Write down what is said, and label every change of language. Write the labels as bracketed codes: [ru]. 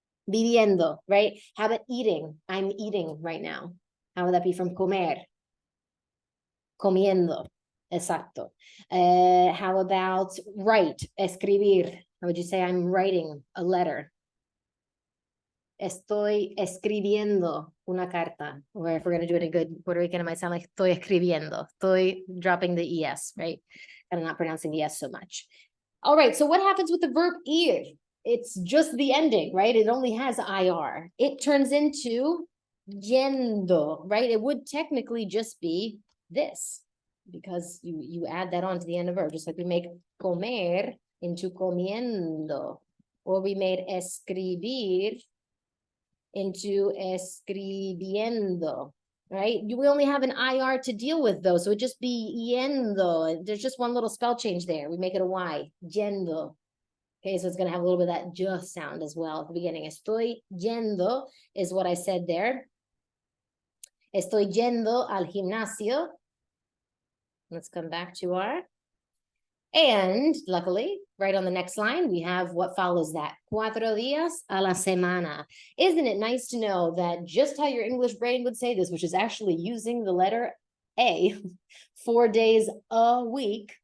[en] Viviendo, right? How about eating? I'm eating right now. How would that be from comer? [es] Comiendo. Exacto. [en] How about write? Escribir. How would you say I'm writing a letter? [es] Estoy escribiendo una carta. [en] Or if we're going to do it in good Puerto Rican, it might sound like [es] estoy escribiendo. [en] Estoy dropping the ES, right? And I'm not pronouncing the S so much. All right, so what happens with the verb ir? It's just the ending, right? It only has IR. It turns into yendo, right? It would technically just be this because you add that on to the end of verb, just like we make comer into comiendo, or we made escribir into escribiendo, right? We only have an IR to deal with though, so it would just be yendo. There's just one little spell change there. We make it a Y, yendo. Okay, so it's going to have a little bit of that just sound as well at the beginning. [es] Estoy yendo [en] is what I said there. [es] Estoy yendo al gimnasio. [en] Let's come back to our. And luckily, right on the next line, we have what follows that. [es] 4 días a la semana. [en] Isn't it nice to know that just how your English brain would say this, which is actually using the letter A, 4 days a week.